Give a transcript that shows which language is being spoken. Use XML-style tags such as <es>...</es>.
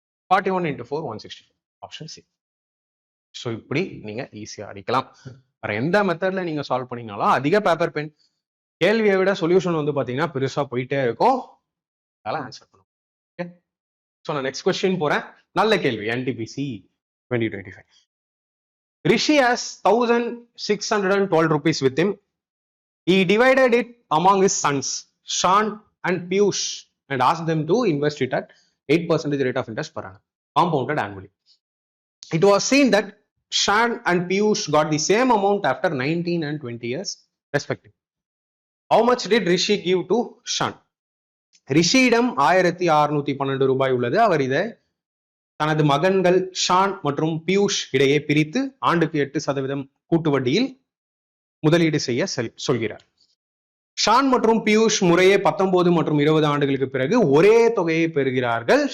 <ta>41 into 4 164, option C. So இப்படி நீங்க ஈஸியா அடிக்கலாம். வேற எந்த மெத்தட்ல நீங்க சால்வ் பண்ணீங்கனாலும் அதிக பேப்பர் பென், கேள்வியை விட சொல்யூஷன் வந்து பாத்தீங்கன்னா பெருசா போயிட்டே இருக்கும். அதெல்லாம் ஆன்சர் பண்ணும். ஓகே, ஸோ நான் நெக்ஸ்ட் கொஸ்டின் போறேன். நல்ல கேள்வி, NTPC 2025.</ta> <en>Rishi has 1,612 rupees with him. He divided it among his sons, Sean and Piyush, and asked them to invest it at 8% rate of interest per annum, compounded annually. It was seen that Sean and Piyush got the same amount after 19 and 20 years respectively. How much did Rishi give to Sean?</en> <ta>ரிஷியிடம் 1612 ரூபாய் உள்ளது. அவர் இதை தனது மகன்கள் Shawn மற்றும் பியூஷ் இடையே பிரித்து ஆண்டுக்கு 8% கூட்டு வட்டியில் முதலீடு செய்ய சொல்கிறார். ஷான் மற்றும் பியூஷ் முறையே 19 மற்றும் 20 ஆண்டுகளுக்கு பிறகு ஒரே தொகையை பெறுகிறார்கள்.</ta>